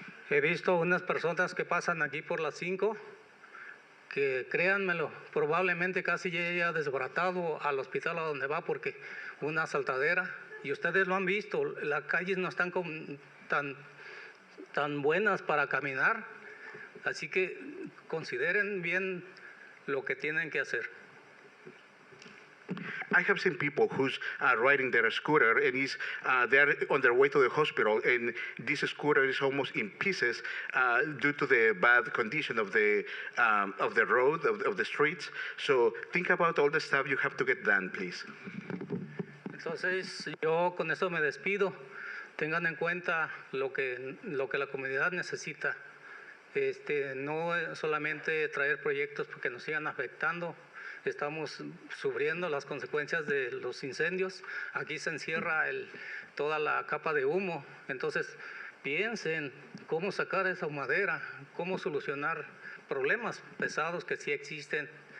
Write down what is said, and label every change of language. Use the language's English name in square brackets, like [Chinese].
[Spanish] He visto unas personas que pasan aquí por las 5 que créanmelo, probablemente casi ya desbaratado al hospital a donde va porque una asaltadera. Y ustedes lo han visto, las calles no están tan buenas para caminar. Así que consideren bien lo que tienen que hacer. [English] I have seen people who's riding their scooter and they're on their way to the hospital, and this scooter is almost in pieces due to the bad condition of the road, of the streets. So think about all the stuff you have to get done, please. [Spanish] Entonces yo con eso me despido. Tengan en cuenta lo que la comunidad necesita. No solamente traer proyectos porque nos sigan afectando. Estamos sufriendo las consecuencias de los incendios. Aquí se encierra toda la capa de humo. Entonces, piensen cómo sacar esa madera, cómo solucionar problemas pesados que sí existen.